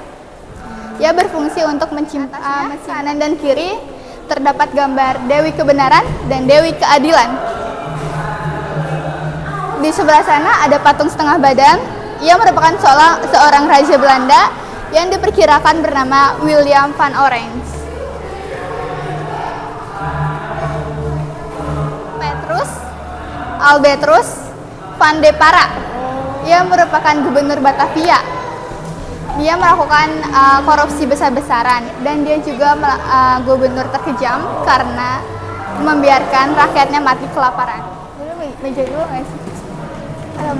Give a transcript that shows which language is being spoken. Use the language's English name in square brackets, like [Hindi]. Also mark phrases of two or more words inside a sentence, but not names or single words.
[Indonesian] Ia berfungsi untuk menyimpan kanan dan kiri terdapat gambar Dewi Kebenaran dan Dewi Keadilan. Di sebelah sana ada patung setengah badan. Ia merupakan seorang raja Belanda yang diperkirakan bernama William van Oranje. Albertus van de Para. Ia merupakan gubernur Batavia. Dia melakukan korupsi besar-besaran dan dia juga gubernur terkejam karena membiarkan rakyatnya mati kelaparan. Dulu meja dulu nggak sih?